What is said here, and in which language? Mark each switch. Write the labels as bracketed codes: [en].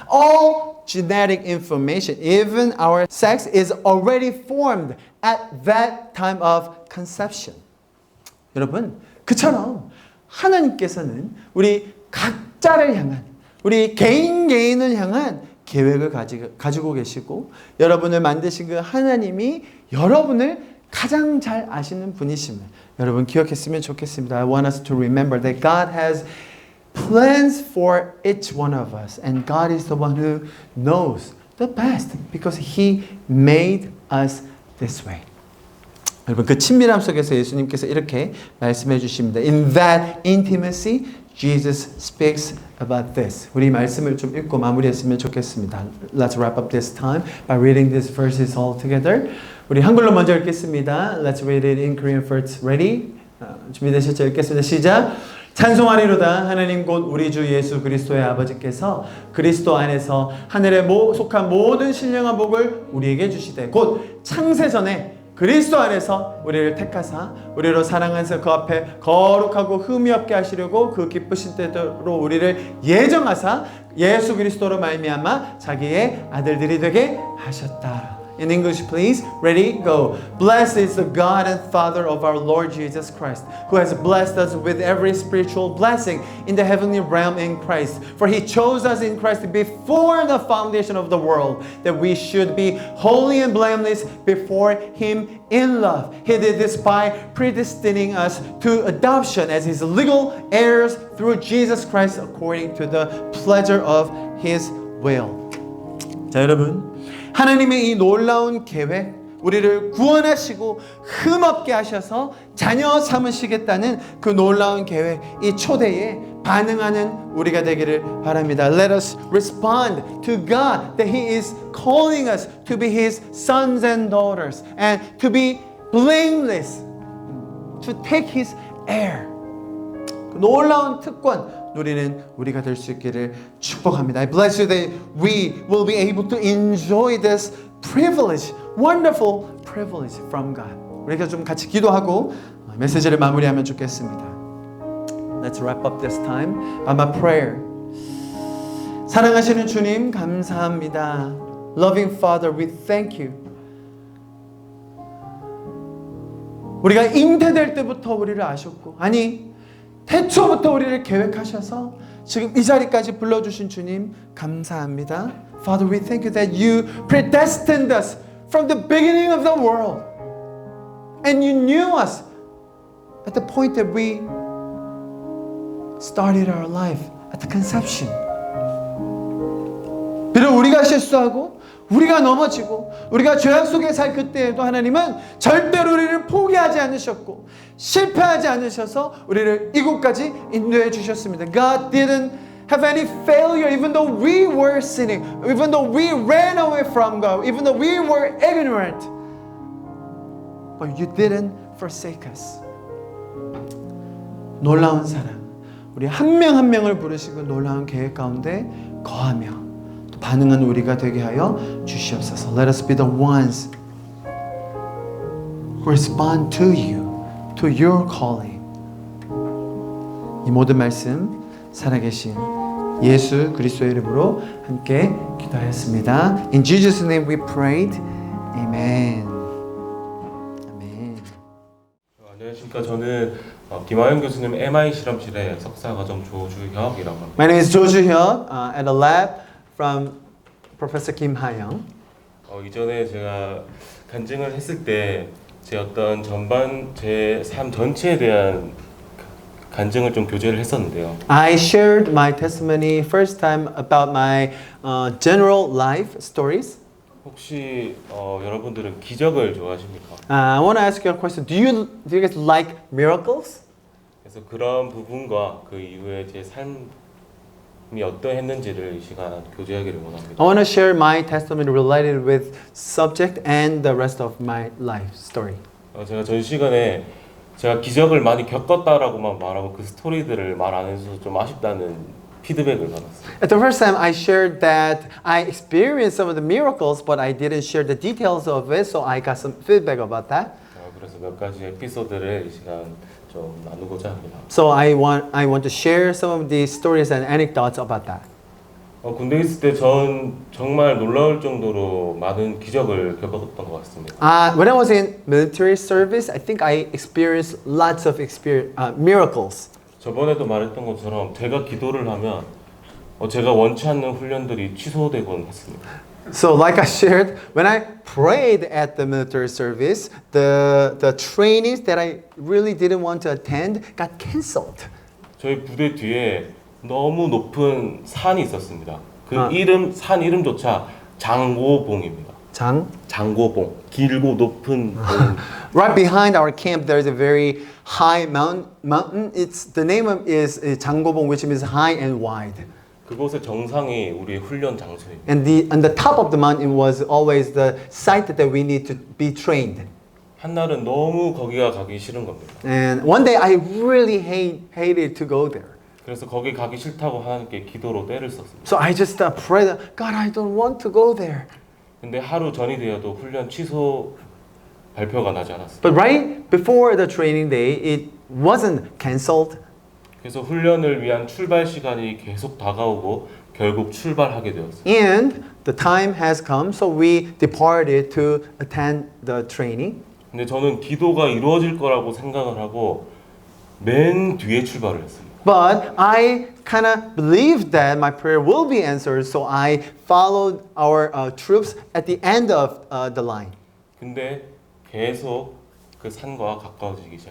[en] All genetic information, even our sex, is already formed at that time of conception. [ko] 여러분, 그처럼 하나님께서는 우리 각자를 향한, 우리 개인을 향한 계획을 가지고 계시고 여러분을 만드신 그 하나님이 여러분을 가장 잘 아시는 분이심을 여러분 기억했으면 좋겠습니다. [en] I want us to remember that God has plans for each one of us and God is the one who knows the best because He made us this way. [ko] 여러분 그 친밀함 속에서 예수님께서 이렇게 말씀해 주십니다. [en] In that intimacy, Jesus speaks about this. [ko] 우리 말씀을 좀 읽고 마무리했으면 좋겠습니다. [en] Let's wrap up this time by reading these verses all together. [ko] 우리 한글로 먼저 읽겠습니다. [en] Let's read it in Korean first. Ready? [ko] 준비되셨죠? 읽겠습니다. 시작! 찬송하리로다 하나님 곧 우리 주 예수 그리스도의 아버지께서 그리스도 안에서 하늘에 속한 모든 신령한 복을 우리에게 주시되 곧 창세전에 그리스도 안에서 우리를 택하사 우리로 사랑하사 그 앞에 거룩하고 흠이 없게 하시려고 그 기쁘신 뜻대로 우리를 예정하사 예수 그리스도로 말미암아 자기의 아들들이 되게 하셨다. [en] In English, please. Ready? Go. Blessed is the God and Father of our Lord Jesus Christ, who has blessed us with every spiritual blessing in the heavenly realm in Christ. For He chose us in Christ before the foundation of the world, that we should be holy and blameless before Him in love. He did this by predestining us to adoption as His legal heirs through Jesus Christ according to the pleasure of His will. [ko] 자, 여러분. 하나님의 이 놀라운 계획, 우리를 구원하시고 흠없게 하셔서 자녀 삼으시겠다는 그 놀라운 계획, 이 초대에 반응하는 우리가 되기를 바랍니다. [en] Let us respond to God that He is calling us to be His sons and daughters and to be blameless, to take His heir. [ko] 그 놀라운 특권 누리는 우리가 될 수 있기를 축복합니다. [en] I bless you that we will be able to enjoy this privilege, wonderful privilege from God. [ko] 우리가 좀 같이 기도하고 메시지를 마무리하면 좋겠습니다. [en] Let's wrap up this time by my prayer. [ko] 사랑하시는 주님 감사합니다. [en] Loving Father, we thank you. [ko] 우리가 잉태될 때부터 우리를 아셨고 아니 태초부터 우리를 계획하셔서 지금 이 자리까지 불러주신 주님 감사합니다. [en] Father, we thank you that you predestined us from the beginning of the world. And you knew us at the point that we started our life, at the conception. [ko] 비록 우리가 실수하고 우리가 넘어지고 우리가 죄악 속에 살 그때에도 하나님은 절대로 우리를 포기하지 않으셨고 실패하지 않으셔서 우리를 이곳까지 인도해 주셨습니다. [en] God didn't have any failure even though we were sinning, even though we ran away from God, even though we were ignorant. But you didn't forsake us. [ko] 놀라운 사랑, 우리 한 명 한 명을 부르시고 놀라운 계획 가운데 거하며 반응한 우리가 되게 하여 주시옵소서. [en] Let us be the ones who respond to you, to your calling. [ko] 이 모든 말씀 살아계신 예수 그리스도의 이름으로 함께 기도하였습니다. [en] In Jesus' name we prayed. Amen. 아멘. [ko] 안녕하십니까. 저는 김하영 교수님 MI 실험실의 석사과정 조주혁이라고 합니다. [en] My name is Jo Joo-hyuk at a lab from Professor Kim Ha-young. [ko] 이전에 제가 간증을 했을 때 제 어떤 제 삶 전체에 대한 간증을 좀 교제를 했었는데요. [en] I shared my testimony first time about my general life stories. [ko] 혹시 여러분들은 기적을 좋아하십니까? [en] I want to ask you a question. Do you guys like miracles? [ko] 그래서 그런 부분과 그 이후에 제 삶이 어떠했는지를 이 시간 교제하기를 원합니다. [en] I want to share my testimony related with subject and the rest of my life story. [ko] 제가 전 시간에 제가 기적을 많이 겪었다라고만 말하고 그 스토리들을 말 안 해줘서 좀 아쉽다는 피드백을 받았어요. [en] At the first time I shared that I experienced some of the miracles, but I didn't share the details of it, so I got some feedback about that. [ko] 그래서 몇 가지 에피소드를 이 시간 좀 나누고자 합니다. [en] So I want to share some of the stories and anecdotes about that. [ko] 군대에 있을 때 전 정말 놀라울 정도로 많은 기적을 겪었던 것 같습니다. [en] When I was in military service, I think I experienced lots of miracles. [ko] 저번에도 말했던 것처럼 제가 기도를 하면 제가 원치 않는 훈련들이 취소되곤 했습니다. [en] So like I shared, when I prayed at the military service, the trainings that I really didn't want to attend got canceled. [ko] 저희 부대 뒤에 너무 높은 산이 있었습니다. 그 아. 산 이름조차 장고봉입니다. 장고봉. 길고 높은 봉. [en] Right behind our camp, there is a very high mountain. The name is Janggobong, which means high and wide. [ko] 그곳의 정상이 우리의 훈련 장소입니다. [en] And on the top of the mountain was always the site that we need to be trained. [ko] 한날은 너무 거기가 가기 싫은 겁니다. [en] And one day I really hated to go there. [ko] 그래서 거기 가기 싫다고 하나님께 기도로 때를 썼습니다. [en] So I just prayed, God, I don't want to go there. [ko] 근데 하루 전이 되어도 훈련 취소 발표가 나지 않았습니다. [en] But right before the training day, it wasn't canceled. [ko] 그래서 훈련을 위한 출발 시간이 계속 다가오고 결국 출발하게 되었습니다. [en] And the time has come, so we departed to attend the training. [ko] 근데 저는 기도가 이루어질 거라고 생각을 하고 맨 뒤에 출발을 했습니다. [en] But I kind of believed that my prayer will be answered, so I followed our troops at the end of the line. [ko] 근데 계속 그 산과 가까워지기 시작했어요.